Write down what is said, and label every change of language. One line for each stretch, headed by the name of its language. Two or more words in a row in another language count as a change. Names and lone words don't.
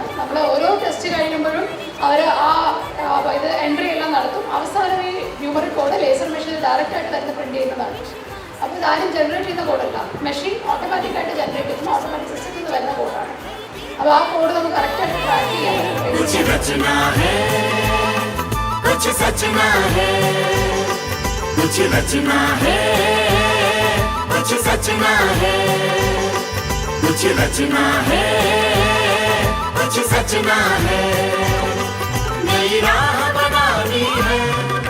Malayalam: നമ്മൾ ഓരോ ടെസ്റ്റ് കഴിയുമ്പോഴും അവർ ഇത് എൻട്രി എല്ലാം നടത്തും. അവസാനം ഈ
English: numeric code laser
Malayalam: മെഷീനിൽ ഡയറക്റ്റായിട്ട് തന്നെ പ്രിൻറ്റ് ചെയ്യുന്നതാണ്. അപ്പോൾ ഇതാരും ജനറേറ്റ് ചെയ്യുന്ന കോഡല്ല, മെഷീൻ ഓട്ടോമാറ്റിക്കായിട്ട് ജനറേറ്റ് ചെയ്യുന്ന ഓട്ടോമാറ്റിക് സിസ്റ്റത്തിൽ നിന്ന് വരുന്ന കോഡാണ്. അപ്പോൾ ആ കോഡ് നമുക്ക് കറക്റ്റായിട്ട് ട്രാക്ക് ചെയ്യാൻ പറ്റും.
Hindi: कुछ रचना है कुछ सचना है कुछ रचना है कुछ सचना है कुछ सचना है नई राह बनानी है.